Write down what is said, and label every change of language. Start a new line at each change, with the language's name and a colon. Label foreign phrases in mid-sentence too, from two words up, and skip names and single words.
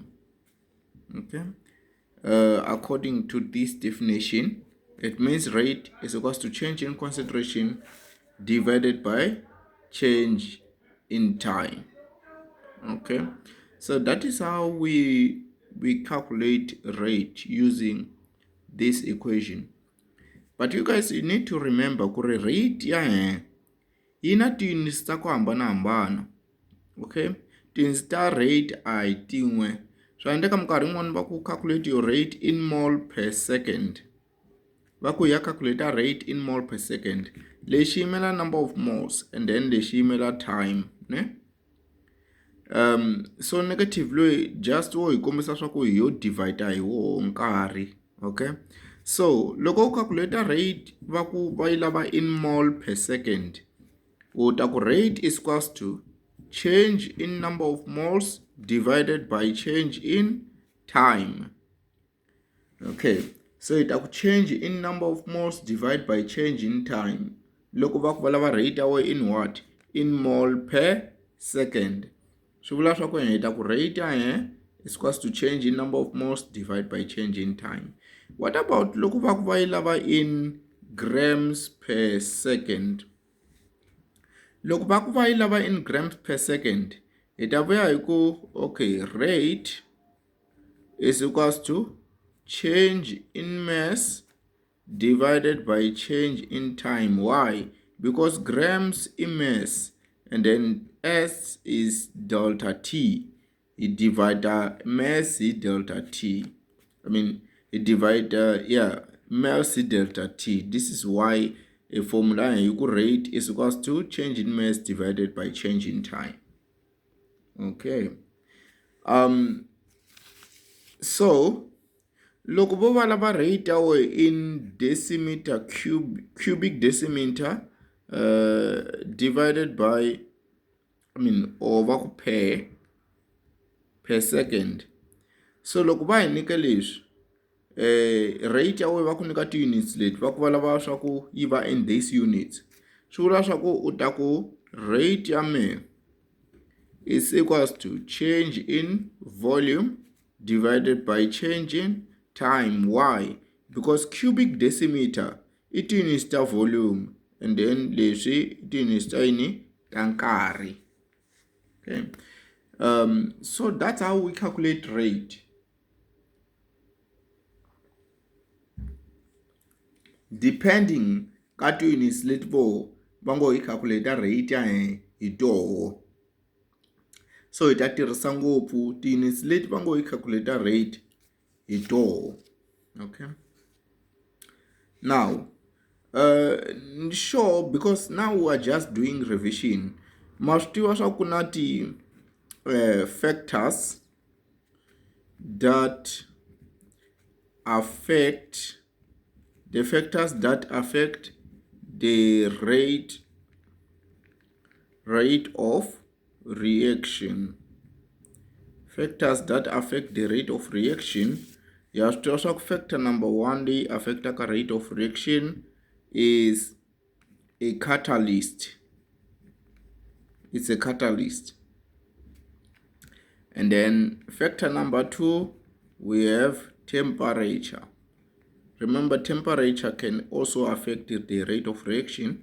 English: Okay, according to this definition, it means rate is equals to change in concentration divided by change in time. Okay, so that is how we calculate rate using this equation. But you guys, you need to remember
Tsonga: kuri rate ya yina ti-units ta ku hambanahambana. Okay, ti-units ta rate a hi tin'we. Swa endleka minkarhi yin'wana va ku
English: calculate your rate in mole per second,
Tsonga: va ku ya
English: calculate rate in mole per second.
Tsonga: Lexi yimela
English: number of moles and then
Tsonga: lexi yimela
English: time, ne? So negative
Tsonga: loyi just wo hi kombisa swa ku hi yo divide hi wo nkarhi.
English: Okay, so
Tsonga: loko u
English: calculate rate
Tsonga: va ku va yi lava
English: in mole per second,
Tsonga: u ta ku
English: rate is equals to change in number of moles divided by change in time. Okay, so it will change in number of moles divided by change in time.
Tsonga: Loko va ku va lava
English: rate away in what? In mole per second. So
Tsonga: vula swa ku hi ta ku
English: rate is equals to change in number of moles divided by change in time. What about
Tsonga: loko va ku va yi lava
English: in grams per second?
Tsonga: Loko va ku va yi lava
English: in grams per second,
Tsonga: hi ta vuya hi ku
English: okay, rate is equals to change in mass divided by change in time. Why? Because grams is mass and then S is delta T. It divide mass is delta T. I mean, it divide mass is delta T. This is why a formula equal rate is equals to change in mass divided by change in time. Okay. So
Tsonga: loko vo va lava
English: rate in decimeter cubic decimeter divided by or
Tsonga: va ku
English: per second.
Tsonga: So loko va hi nyika leswi rate ya wena va ku nyika ti-units leti va ku va lava swa ku yi va
English: in this units,
Tsonga: swi vula swa ku u ta ku
English: rate
Tsonga: ya mehe
English: is equals to change in volume divided by change in time. Why? Because cubic decimeter it units ta volume and then leswi it units
Tsonga: ta yini ta nkarhi.
English: Okay, so that's how we calculate rate.
Tsonga: Depending ka ti-units leti vo va ngo hi
English: calculate rate
Tsonga: ya hi toho. so hi ta tirhisa ngopfu ti-units leti va ngo hi
English: calculator rate
Tsonga: hi toho.
English: Okay, now sure, because now we are just doing revision,
Tsonga: ma swi tiva swa ku na ti
English: factors that affect the rate of reaction. Factors that affect the rate of reaction.
Tsonga: Ya swi tiva swa ku
English: factor number 1
Tsonga: leyi affectaka
English: rate of reaction is a catalyst. It's a catalyst. And then factor number 2, we have temperature. Remember, temperature can also affect the rate of reaction.